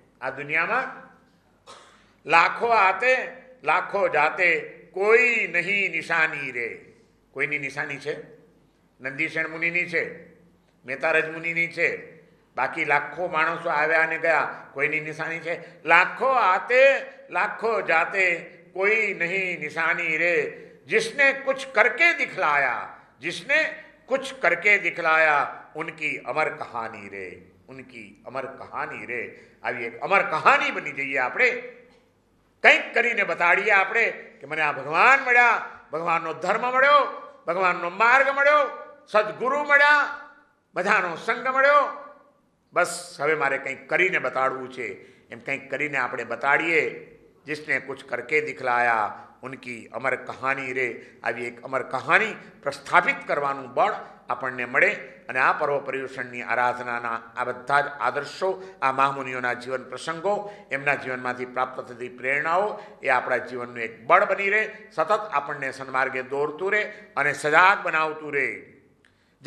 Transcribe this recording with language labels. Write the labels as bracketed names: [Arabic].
[Hindi] આ દુનિયામાં લાખો આતે લાખો જાતે, કોઈ નહીં નિશાની રે। [Gujarati] કોઈની નિશાની છે? નંદીસેણ મુનિની છે, મેતારજ મુનિની છે, બાકી લાખો માણસો આવ્યા અને ગયા, કોઈની નિશાની છે? [Hindi] લાખો આતે લાખો જાતે, कोई नहीं निशानी रे। जिसने कुछ करके दिखलाया, जिसने कुछ करके दिखलाया, उनकी अमर कहानी रे, उनकी अमर कहानी रे। [Gujarati] આવી એક અમર કહાની બની જઈએ આપણે, કંઈક કરીને બતાડીએ આપણે કે મને આ ભગવાન મળ્યા, ભગવાનનો ધર્મ મળ્યો, ભગવાનનો માર્ગ મળ્યો, સદગુરુ મળ્યા, બધાનો સંગ મળ્યો, બસ હવે મારે કંઈક કરીને બતાડવું છે। એમ કંઈક કરીને આપણે બતાડીએ। [Hindi] जिसने कुछ करके दिखलाया उनकी अमर कहानी रे। [Gujarati] આવી એક અમર કહાની પ્રસ્થાપિત કરવાનું બળ આપણને મળે। અને આ પર્વ પર્યુષણની આરાધનાના આ બધા જ આદર્શો, આ મહામુનિઓના જીવન પ્રસંગો, એમના જીવનમાંથી પ્રાપ્ત થતી પ્રેરણાઓ એ આપણા જીવનનું એક બળ બની રહે, સતત આપણને સન્માર્ગે દોરતું રહે અને સજાગ બનાવતું રહે।